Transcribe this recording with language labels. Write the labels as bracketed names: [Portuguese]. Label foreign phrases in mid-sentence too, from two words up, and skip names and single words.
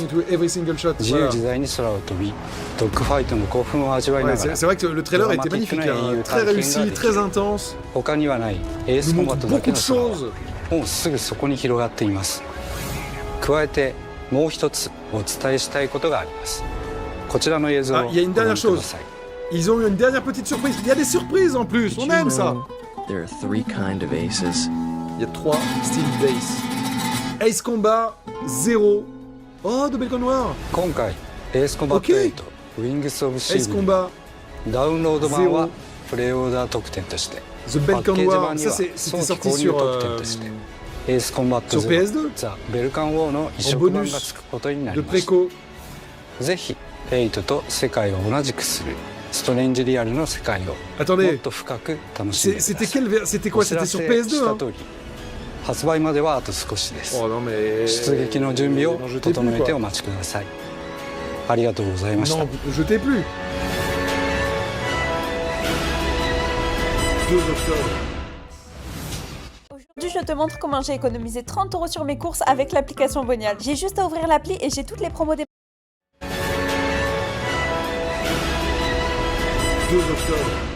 [Japanese] 自由自在に空を飛び、ドッグファイトの興奮を味わいながら、ドラマティックな英雄体験ができる。他にはないエースコンバットだけの空はもうすぐそこに広がっています。加えてもう一つお伝えしたいことがあります。こちらの映像をご覧ください。 [French] Ils ont eu une dernière petite surprise. Il y a des surprises en plus, on aime ça. [English] There are 3 kinds of aces. [French] Il y a 3 styles d'ace. Ace Combat 0. Oh, de Belcon Noir. [Japanese] 今回、エースコンバット8、ウィングス・オブ・シーブのダウンロード版はプレイオーダー特典として、パッケージ版には早期購入特典として、エースコンバット0、ザ・ベルカン・ウォーの移植版がつくことになりました。ぜひ、8と世界を同じくする。ストレンジリアルの世界をもっと深く楽しんでください。 [French] C'était quoi? C'était sur PS2 hein? [Japanese] 発売まではあと少しです。出撃の準備を整えてお待ちください。ありがとうございました。 [French] Non, je t'ai plus. 2 octobre. Aujourd'hui, je te montre comment j'ai économisé 30 € sur mes courses avec l'application Bonial. J'ai juste à ouvrir l'appli et j'ai toutes les promos des 2 octobre.